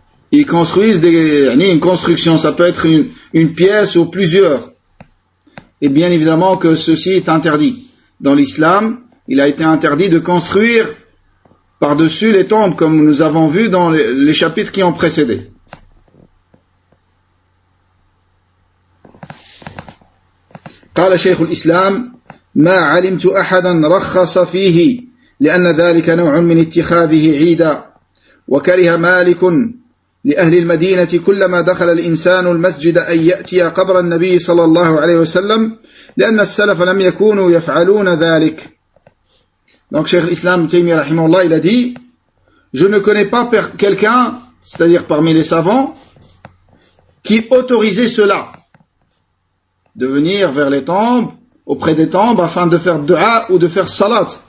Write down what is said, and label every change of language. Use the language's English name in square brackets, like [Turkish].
[French] Ils construisent une construction, ça peut être une pièce ou plusieurs. Et bien évidemment que ceci est interdit. dans l'islam, il a été interdit de construire par-dessus les tombes, comme nous avons vu dans les chapitres qui ont précédé. [Arabic] قال شيخ الإسلام ما علمت أحدا رخص فيه لأن ذلك نوع من اتخاذه عيدا وكره مالك لأهل المدينة كلما دخل الإنسان المسجد أن يأتي قبر النبي صلى الله عليه وسلم لأن السلف لم يكونوا يفعلون ذلك. [French] Donc Cheikh l'Islam Taymi rahimahullah, il a dit, je ne connais pas quelqu'un, c'est-à-dire parmi les savants, qui autorisait cela, de venir vers les tombes, auprès des tombes, afin de faire dua ou de faire salat.